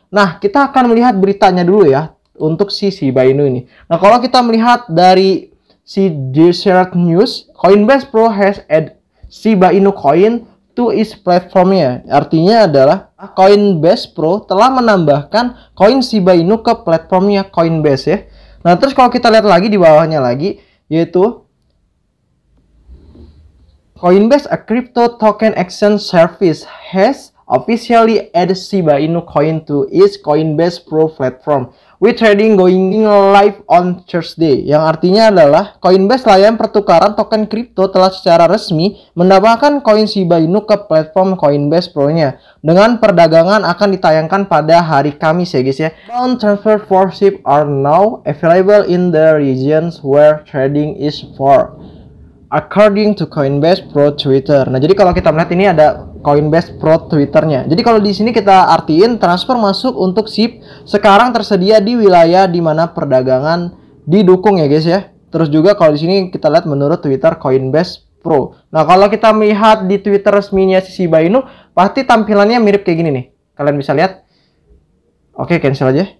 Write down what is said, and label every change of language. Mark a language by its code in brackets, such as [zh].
[id] Nah, kita akan melihat beritanya dulu ya untuk si Shiba Inu ini. Nah, kalau kita melihat dari si [en] Desert News, Coinbase Pro has added Shiba Inu coin to its platformnya. [id] Artinya adalah Coinbase Pro telah menambahkan koin Shiba Inu ke platformnya Coinbase ya. Nah, terus kalau kita lihat lagi di bawahnya lagi, yaitu [en] Coinbase, a crypto token exchange service, has officially added Shiba Inu coin to its Coinbase Pro platform, with trading going live on Thursday. [id] Yang artinya adalah Coinbase, layanan pertukaran token kripto, telah secara resmi menambahkan koin Shiba Inu ke platform Coinbase Pro-nya. Dengan perdagangan akan ditayangkan pada hari Kamis ya guys ya. [en] Bound transfer for SHIB are now available in the regions where trading is for, according to Coinbase Pro Twitter. [id] Nah, jadi kalau kita melihat ini ada Coinbase Pro Twitternya. Jadi kalau di sini kita artiin transfer masuk untuk SHIB sekarang tersedia di wilayah di mana perdagangan didukung ya guys ya. Terus juga kalau di sini kita lihat menurut Twitter Coinbase Pro. Nah, kalau kita melihat di Twitter resminya si Shiba Inu, pasti tampilannya mirip kayak gini nih. Kalian bisa lihat. Oke, cancel aja.